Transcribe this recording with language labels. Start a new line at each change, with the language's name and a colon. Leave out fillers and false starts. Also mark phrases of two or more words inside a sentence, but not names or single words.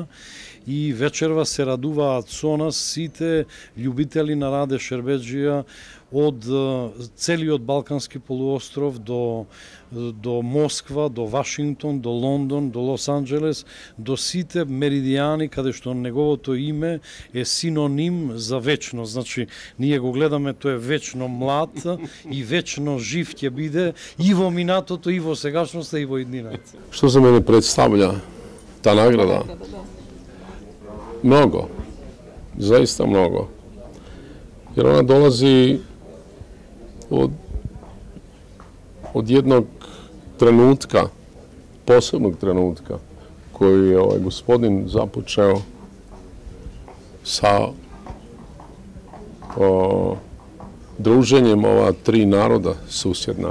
Macedonian: И вечерва се радуваат со нас сите љубители на Раде Шербеджија од целиот Балкански полуостров до Москва, до Вашингтон, до Лондон, до Лос Анџелес, до сите меридијани каде што неговото име е синоним за вечно. Значи, ние го гледаме, тој е вечно млад и вечно жив ќе биде и во минатото, и во сегашноста, и во иднината.
Croatian: Što za mene predstavlja ta nagrada? Mnogo, zaista mnogo. Jer ona dolazi od jednog trenutka, posebnog trenutka, koji je ovaj gospodin započeo sa druženjem ova tri naroda susjedna.